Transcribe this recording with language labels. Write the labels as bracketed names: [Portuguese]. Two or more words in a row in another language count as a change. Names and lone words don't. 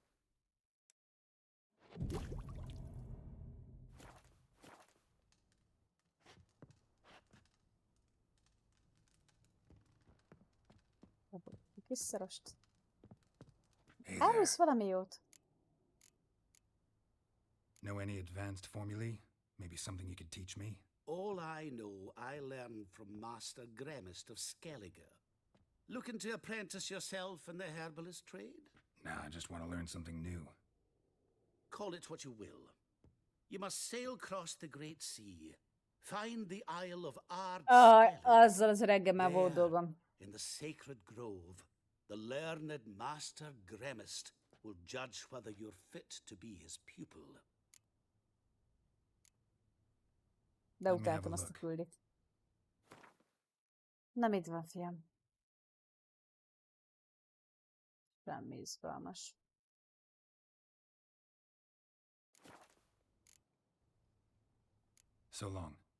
[Hungarian] Kis szarost. Árulsz valami jót? [English] Know any advanced formulae? Maybe something you could teach me? All I know I learned from Master Gremist of Skellige. Looking to apprentice yourself in the herbalist trade? Nah, I just want to learn something new. Call it what you will. You must sail across the great sea. Find the Isle of Ard [Hungarian] azzal az öreggel már volt dolgom. [English] in the sacred grove. The learned Master Gremist will judge whether you're fit to be his pupil. [Hungarian] De utáltam azt a küldit. Nem itt van, fiam. Semmi izgalmas. [English] So long.